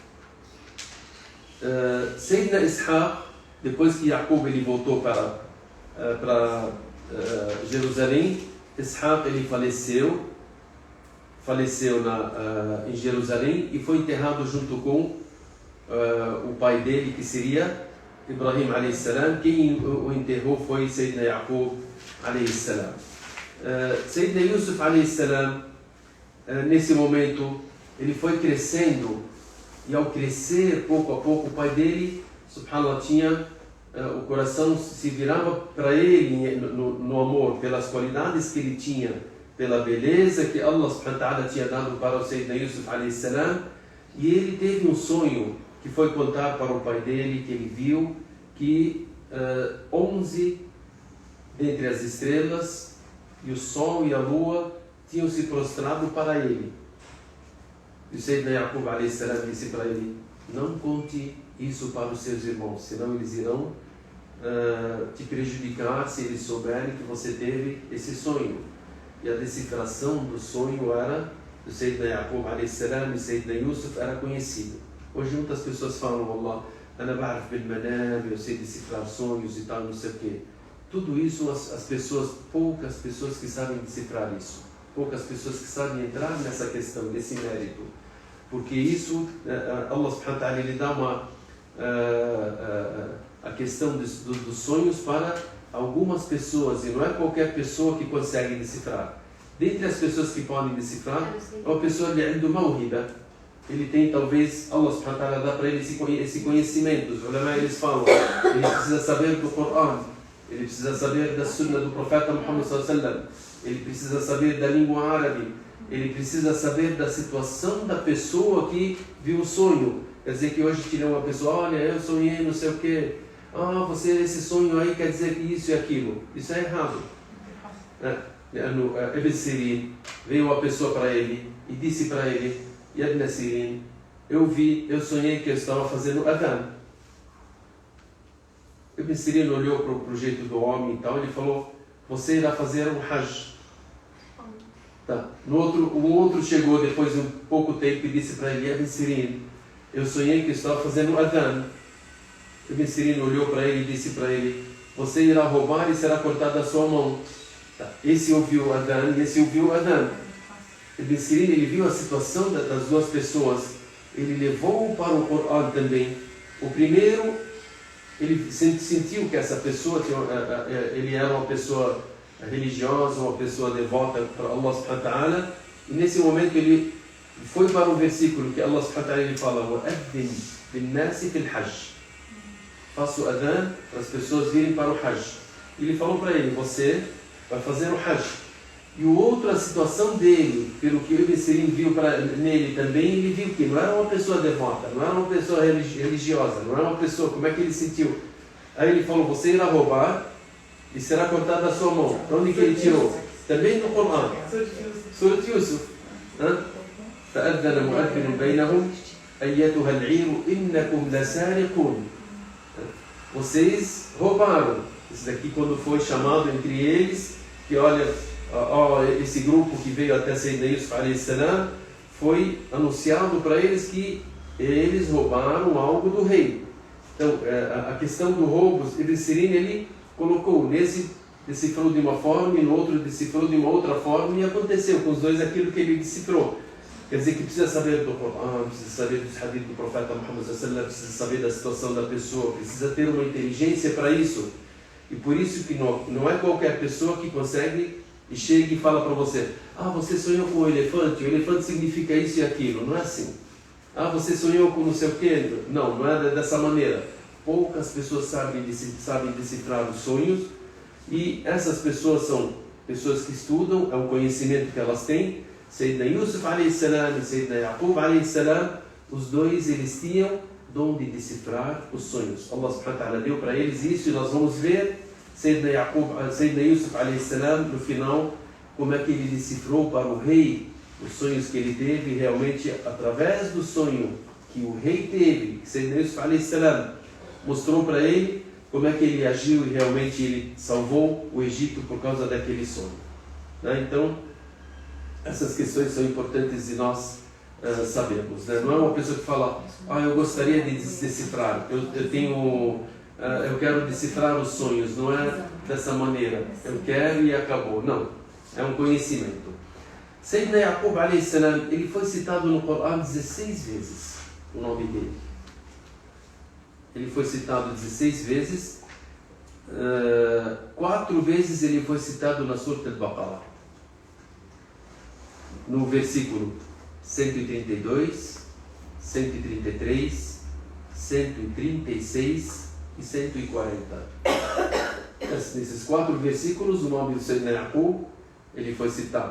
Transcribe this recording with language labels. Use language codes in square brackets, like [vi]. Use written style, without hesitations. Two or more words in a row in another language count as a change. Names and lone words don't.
[pt] Sayyidina Ishaq, depois que Yaqub ele voltou para Jerusalém, Ishaq ele faleceu em Jerusalém e foi enterrado junto com o pai dele, que seria Ibrahim [ar] عليه السلام. [pt] Quem o enterrou foi Sayyidina Yaqub [ar] عليه السلام. [pt] Sayyidina Yusuf [ar] عليه السلام, [pt] nesse momento, ele foi crescendo, e ao crescer, pouco a pouco, o pai dele, subhanallah, tinha o coração se virava para ele no amor, pelas qualidades que ele tinha, pela beleza que [ar] الله سبحانه وتعالى [pt] tinha dado para o Sayyidina Yusuf [ar] عليه السلام. [pt] E ele teve um sonho que foi contar para o pai dele, que ele viu que 11 dentre as estrelas e o sol e a lua tinham se prostrado para ele. E o Sayyidina Yaqub [ar] عليه السلام [pt] disse para ele: não conte isso para os seus irmãos, senão eles irão te prejudicar se eles souberem que você teve esse sonho. E a decifração do sonho era do Sayyidina Yaqub [ar] عليه السلام [pt] e Sayyidina Yusuf era conhecido. Hoje muitas pessoas falam: [ar] الله، أنا بعرف بالمنام, [pt] eu sei decifrar sonhos e tal, não sei o quê. Tudo isso, as pessoas, poucas pessoas que sabem decifrar isso, poucas pessoas que sabem entrar nessa questão, nesse mérito, porque isso, [ar] الله سبحانه وتعالى, [pt] ele dá a questão dos sonhos para algumas pessoas, e não é qualquer pessoa que consegue decifrar. Dentre as pessoas que podem decifrar, é uma pessoa que do mawhiba. Ele tem, talvez, [ar] الله سبحانه وتعالى [pt] dá para ele esse conhecimento. Os ulama, eles falam, ele precisa saber do Corão, ele precisa saber da sunna do profeta Muhammad [ar] صلى الله عليه وسلم, [pt] ele precisa saber da língua árabe, ele precisa saber da situação da pessoa que viu o sonho. Quer dizer que hoje tira uma pessoa: olha, eu sonhei não sei o quê, esse sonho aí quer dizer isso e aquilo. Isso é errado. Ibn Sirin, veio uma pessoa para ele e disse para ele: Ibn Sirin, eu sonhei que eu estava fazendo adhan. Ibn Sirin olhou para o jeito do homem e tal, ele falou, você irá fazer um Hajj. Tá. O outro chegou depois de um pouco tempo e disse para ele, Ibn Sirin, eu sonhei que eu estava fazendo Adhan. Ibn Sirin olhou para ele e disse para ele, você irá roubar e será cortada a sua mão. Tá. Esse ouviu o Adhan e esse ouviu o Adhan. Ibn Sirin, ele viu a situação das duas pessoas, ele levou para o Coran também. O primeiro, ele sentiu que essa pessoa, ele era uma pessoa religiosa, uma pessoa devota para [ar] الله سبحانه وتعالى, [pt] e nesse momento ele foi para o versículo que [ar] الله سبحانه وتعالى [pt] ele fala, [ar] وَأَذِّنْ بِالنَّاسِ فِي الْحَجِّ, [pt] faça o adhan para as pessoas virem para o Hajj. Ele falou para ele, você vai fazer o Hajj. E o outro, a situação dele, pelo que o Ibn Sirin viu nele também, ele viu que não era uma pessoa devota, não era uma pessoa religiosa, não era uma pessoa, como é que ele sentiu? Aí ele falou, você irá roubar e será cortada a sua mão. Para onde que ele tirou? Também no Coran. Surat Yusuf. [ar] فَأَذَّنَ مُؤَذِّنٌ بَيْنَهُمْ أَيَّتُهَا الْعِيرُ إِنَّكُمْ لَسَارِقُونَ. [pt] Vocês roubaram. Isso daqui quando foi chamado entre eles, que olha, esse grupo que veio até Sayyidina Yusuf [ar] عليه السلام, [pt] foi anunciado para eles que eles roubaram algo do rei. Então, a questão do roubo, Ibn Sirin, ele colocou, nesse decifrou de uma forma e no outro decifrou de uma outra forma, e aconteceu com os dois aquilo que ele decifrou. Quer dizer que precisa saber do Coran, precisa saber dos hadith do profeta Muhammad [ar] صلى الله عليه وسلم, [pt] precisa saber da situação da pessoa, precisa ter uma inteligência para isso. E por isso que não é qualquer pessoa que consegue e chega e fala para você, você sonhou com o elefante significa isso e aquilo. Não é assim. Você sonhou com não sei o quê. Não é dessa maneira. Poucas pessoas sabem decifrar os sonhos, e essas pessoas são pessoas que estudam, é um conhecimento que elas têm. Sayyidina Yusuf [ar] عليه السلام [pt] e Sayyidina Yaqub [ar] عليه السلام, [pt] os dois eles tinham dom de decifrar os sonhos. [ar] الله سبحانه وتعالى [pt] deu para eles isso, e nós vamos ver Sayyidina Yusuf [ar] عليه السلام [pt] no final, como é que ele decifrou para o rei os sonhos que ele teve. Realmente, através do sonho que o rei teve, Sayyidina Yusuf [ar] عليه السلام [pt] mostrou para ele como é que ele agiu, e realmente ele salvou o Egito por causa daquele sonho. Então, essas questões são importantes de nós sabermos. Não é uma pessoa que fala, eu gostaria de decifrar, eu quero decifrar os sonhos. Não é dessa maneira, eu quero e acabou. Não, é um conhecimento. Sayyidina Yaqub [ar] عليه السلام, [pt] ele foi citado no Coran 16 vezes, o nome dele. Ele foi citado 16 vezes, 4 vezes ele foi citado na Surat al-Baqarah, no versículo 132, 133, 136 e 140. Nesses 4 versículos, o nome do Sayyidina Yaqub, ele foi citado.